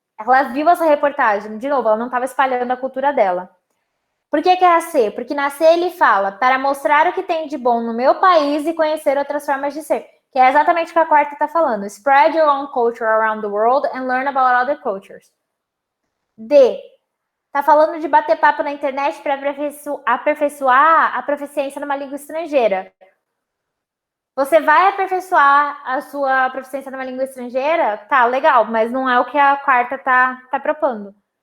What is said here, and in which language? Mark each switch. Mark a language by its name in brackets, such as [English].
[Portuguese] Ela viu essa reportagem. De novo, ela não estava espalhando a cultura dela. Por que é a C? Porque na C ele fala para mostrar o que tem de bom no meu país e conhecer outras formas de ser. Que é exatamente o que a quarta está falando. [English] Spread your own culture around the world and learn about other cultures. [Portuguese] D. Está falando de bater papo na internet para aperfeiçoar a proficiência numa língua estrangeira. Você vai aperfeiçoar a sua proficiência numa língua estrangeira? Tá, legal, mas não é o que a quarta tá propondo.